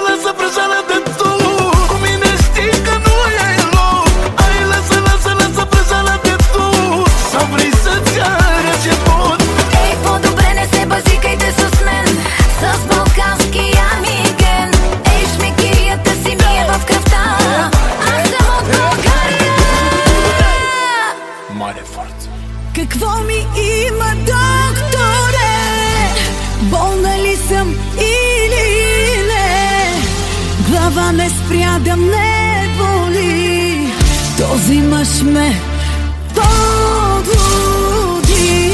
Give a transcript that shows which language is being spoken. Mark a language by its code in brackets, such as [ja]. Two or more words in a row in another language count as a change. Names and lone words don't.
[ro] lasă prăjeala de tu, cu mine știi că nu e loc. Ai lasă, lasă, lasă prăjeala de tu, să vrei să-ți arăți ce pot. [bg] Ей, по-добре не се базикайте с мен, с балканския миген. Ей, шмекерията си ми е в кръвта, аз съм от България. [ro] Mare forță! [bg] Какво ми има, докторе? Болна ли съм или не? Глава ме спря да ме боли. Този мъж ме подлуди.